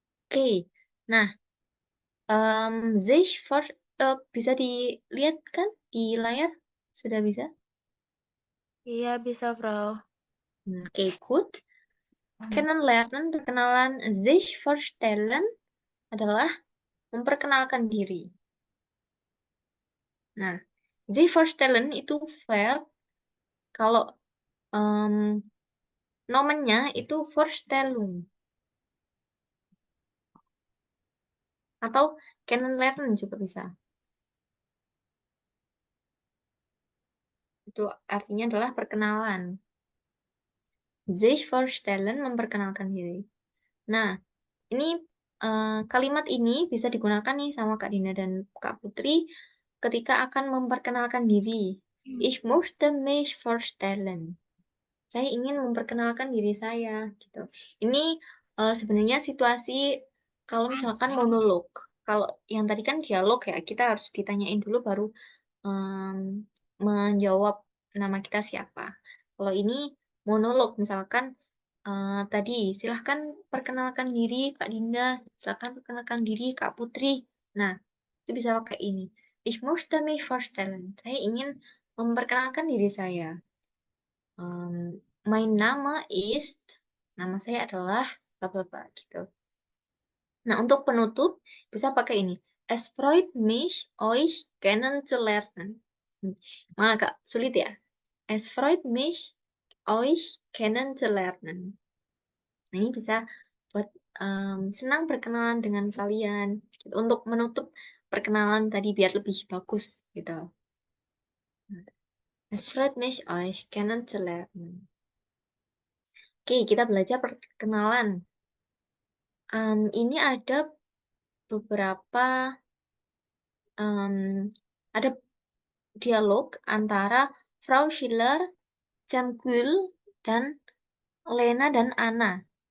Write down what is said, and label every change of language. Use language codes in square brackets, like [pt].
[id] Oke, nah, sich for, bisa dilihat kan di layar? Sudah bisa? Iya bisa, Frau. Oke, good. Kennenlernen, perkenalan. Sich vorstellen adalah memperkenalkan diri. Nah, sich vorstellen itu verb. Kalau nomennya itu Vorstellung. Atau kennenlernen juga bisa. Itu artinya adalah perkenalan. Sich vorstellen, memperkenalkan diri. Nah, ini kalimat ini bisa digunakan nih sama Kak Dina dan Kak Putri ketika akan memperkenalkan diri. [de] Ich möchte mich vorstellen. [id] Saya ingin memperkenalkan diri saya gitu. Ini sebenarnya situasi kalau misalkan monolog. Kalau yang tadi kan dialog ya, kita harus ditanyain dulu baru menjawab nama kita siapa. Kalau ini monolog, misalkan tadi silahkan perkenalkan diri Kak Dinda, silahkan perkenalkan diri Kak Putri. Nah, itu bisa pakai ini. [de] Ich möchte mich vorstellen. [id] Saya ingin memperkenalkan diri saya. [de] mein Name ist, [id] nama saya adalah bla bla bla gitu. Nah, untuk penutup bisa pakai ini. [de] Es freut mich, euch kennenzulernen. [id] Nah, agak sulit ya. [de] Es freut mich, euch kennenzulernen. [id] Nah, ini bisa buat senang berkenalan dengan kalian. Gitu. Untuk menutup perkenalan tadi biar lebih bagus gitu. [de] Es freut mich, euch kennenzulernen. [id] Oke, kita belajar perkenalan. Ini ada beberapa ada dialog antara Frau Schiller, Jamgul, dan Lena dan Anna.